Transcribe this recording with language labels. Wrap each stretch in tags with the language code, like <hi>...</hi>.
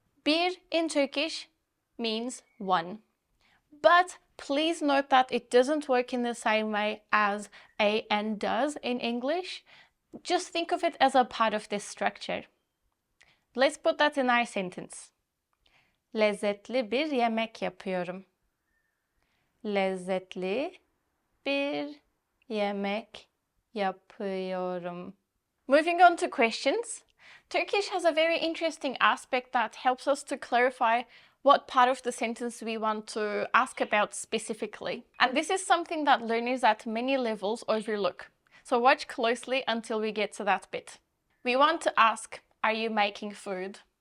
<en>Bir in Turkish means one. But please note that it doesn't work in the same way as an does in English. Just think of it as a part of this structure. Let's put that in our sentence.</en> <tr>Lezzetli bir yemek yapıyorum. Lezzetli bir yemek yapıyorum.</tr> <en>Moving on to questions. Turkish has a very interesting aspect that helps us to clarify what part of the sentence we want to ask about specifically. And this is something that learners at many levels overlook. So watch closely until we get to that bit. We want to ask, are you making food?</en>